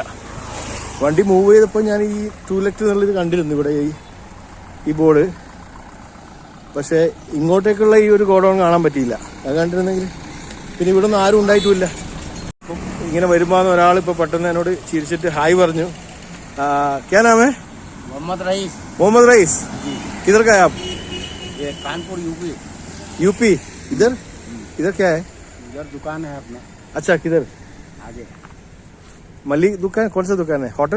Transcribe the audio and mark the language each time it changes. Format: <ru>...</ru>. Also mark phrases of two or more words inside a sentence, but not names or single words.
<ml>വണ്ടി മൂവ് ചെയ്തപ്പോൾ ഞാൻ ഈ ടൂലറ്റ് എന്നുള്ളത് കണ്ടിരുന്നു ഇവിടെ ഈ ബോർഡ്. പക്ഷേ ഇങ്ങോട്ടേക്കുള്ള ഈ ഒരു ഗോഡൗൺ കാണാൻ പറ്റിയില്ല. അത് കണ്ടിരുന്നെങ്കിൽ പിന്നെ ഇവിടെ ഒന്നും ആരും ഉണ്ടായിട്ടുമില്ല. അപ്പം ഇങ്ങനെ വരുമ്പോൾ ഒരാളിപ്പോൾ പെട്ടെന്ന് എന്നോട് ചിരിച്ചിട്ട് ഹായ് പറഞ്ഞു.</ml> <hi>क्या नाम है? मोहम्मद रईस. मोहम्मद रईस, किधर का है आप? ये कानपुर यूपी. यूपी. इधर इधर क्या है? इधर दुकान है अपना. अच्छा, किधर? आगे मल्ली दुकान. कौन सा दुकान है? होटल?</hi>